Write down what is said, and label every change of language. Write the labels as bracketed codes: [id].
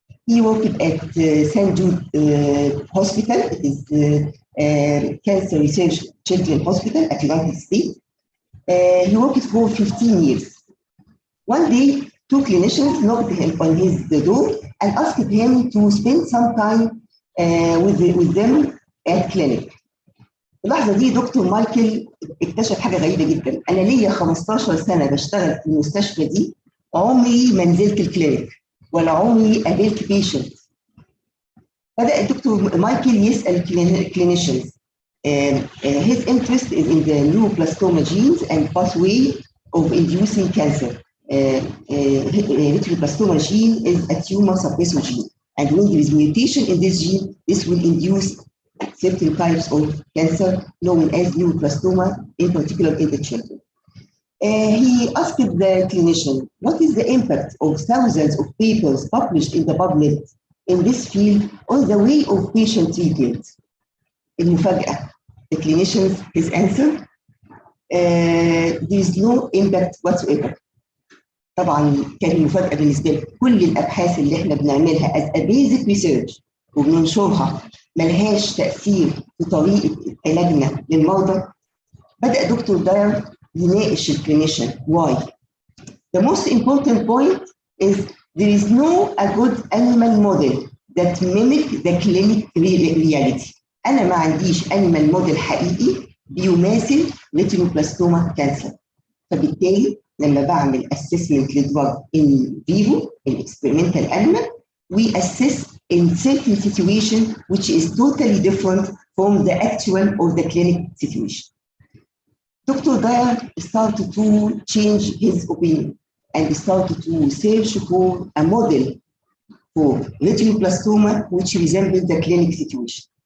[en] He worked at St. Jude Hospital, it is Cancer Research Children's Hospital at United States. He worked for 15 years. One day, two clinicians knocked him on his door and asked him to spend some time with them at clinic. [ar] اللحظة دي دكتور مايكل اكتشف حاجة غريبة جدا. أنا ليا 15 سنة بشتغل في المستشفى دي عمري ما نزلت الكلينيك ولا عمري قابلت بيشنت. بدأ الدكتور مايكل يسأل clinicians. [en] His interest is in the neuroblastoma genes and pathway of inducing cancer. Neuroblastoma gene is a tumor suppressor gene, and when there is mutation in this gene, this will induce certain types of cancer known as neuroblastoma, in particular in the children. He asked the clinician, what is the impact of thousands of papers published in the PubMed in this field on the way of patient treatment? [ar] المفاجأة, [en] the clinician's his answer, there is no impact whatsoever. [ar] طبعا كان المفاجأة بالنسبة لي كل الأبحاث اللي احنا بنعملها [en] as a basic research [ar] وبننشرها ملهاش تأثير في طريقة علاجنا للمرضى. بدأ دكتور داير يناقش الكلينيشن. [en] Why? The most important point is there is no a good animal model that mimic the clinic reality. [ar] أنا ما عنديش animal model حقيقي بيماثل ريتينوبلاستوما كانسر. فبالتالي لما بعمل [en] assessment للدرug in vivo in experimental animal, we assess in certain situation which is totally different from the actual or the clinic situation. Dr. Dyer started to change his opinion and started to search for a model for retinoblastoma which resembled the clinic situation.